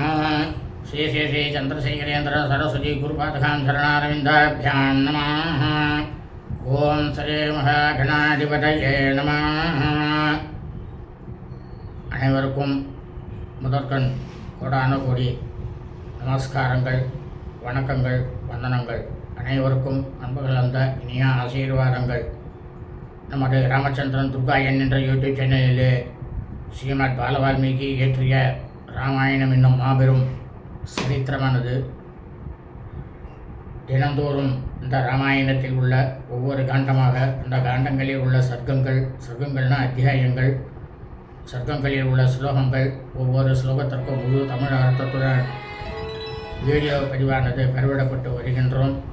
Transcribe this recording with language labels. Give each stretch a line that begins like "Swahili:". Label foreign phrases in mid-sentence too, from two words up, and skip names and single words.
Sanskrit: श्री श्री श्री चंद्रशेखरेन्द्र सरस्वती गुरुपादकां शरणारविन्दाभ्यां नमः। ओम श्री महागणाधिपतये नमः।
Tamil: அனைவருக்கும் முதற்கண் கோடான கோடி நமஸ்காரங்கள், வணக்கங்கள், வந்தனங்கள். அனைவருக்கும் அன்பு கலந்த இனிய ஆசீர்வாதங்கள். நமது ராமச்சந்திரன் துர்கா என்ற யூடியூப் சேனலிலே ஸ்ரீமத் பாலவால்மீகி இயற்றிய ராமாயணம் என்னும் மாபெரும் சரித்திரமானது தினந்தோறும் இந்த ராமாயணத்தில் உள்ள ஒவ்வொரு காண்டமாக அந்த காண்டங்களில் உள்ள சர்க்கங்கள்னா அத்தியாயங்கள், சர்க்கங்களில் உள்ள ஸ்லோகங்கள், ஒவ்வொரு ஸ்லோகத்திற்கும் முழு தமிழ் அர்த்தத்துடன் வீடியோ பதிவானது பெறவிடப்பட்டு வருகின்றோம்.